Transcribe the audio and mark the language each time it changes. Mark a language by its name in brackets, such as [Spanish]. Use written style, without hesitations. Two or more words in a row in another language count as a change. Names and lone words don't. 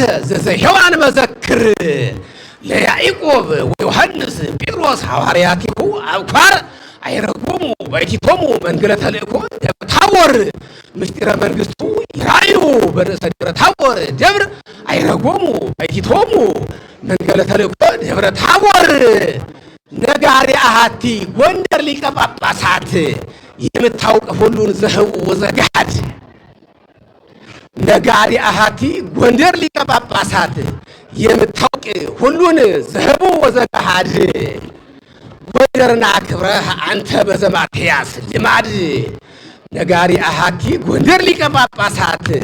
[Geez] ዘዘ ሔዋን መዘክር ለያዕቆብ ወዮሐንስ ጴጥሮስ ሐዋርያቲሁ አብኳር አይረጎሙ ባይቲቶሙ መንገለ ተልእኮ ደብረ ታቦር ምስጢረ መንግሥቱ ይራዩ በርእሰ ደብረ ታቦር ደብር አይረጎሙ ባይቲቶሙ መንገለ ተልእኮ ደብረ ታቦር ነጋሪ አሃቲ ጎንደር ሊቀ ጳጳሳት [Amharic] የምታውቅ ሁሉን [Geez] ዘህቡ ወዘገሃድ ነጋሪ አሃቲ ጎንደር ሊቀ ጳጳሳት [Amharic] የምታውቅ ሁሉን [Geez] ዘህቡ ወዘገሃድ ጎንደርና ክብረህ አንተ በዘማትያስ ልማድ ነጋሪ አሃቲ ጎንደር ሊቀ ጳጳሳት